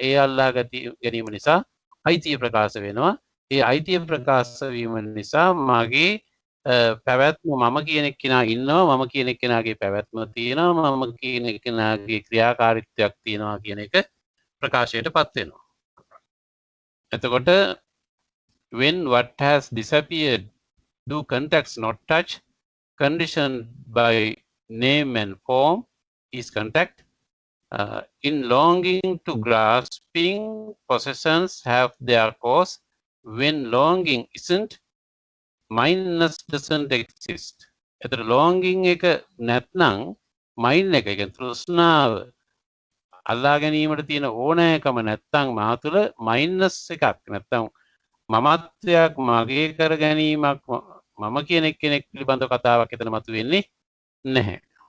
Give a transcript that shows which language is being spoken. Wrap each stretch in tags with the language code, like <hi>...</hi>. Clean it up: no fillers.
<si>ඒ අල්ලා ගැනීම නිසා අයිතිය ප්‍රකාශ වෙනවා. ඒ අයිතිය ප්‍රකාශ වීම නිසා මගේ පැවැත්ම මම කියන කෙනා ඉන්නවා. මම කියන කෙනාගේ පැවැත්ම තියෙනවා. මම කියන කෙනාගේ ක්‍රියාකාරීත්වයක් තියෙනවා කියන එක ප්‍රකාශයටපත් වෙනවා. එතකොට</si> <en>when what has disappeared, do contacts not touch? Conditioned by name and form is contact. In longing to grasping, possessions have their cause. When longing isn't, mindness doesn't exist.</en> <si>එතකොට longing එක නැත්නම් mind එක කියන්නේ තෘෂ්ණාව අල්ලා ගැනීමට තියෙන ඕනෑකම නැත්නම් මා තුළ mindness එකක් නැත්නම් මමත්වයක් මගේ කර ගැනීමක් මම කියන කෙනෙක් පිළිබඳව කතාවක් එතන මතුවෙන්නේ නැහැ.</si>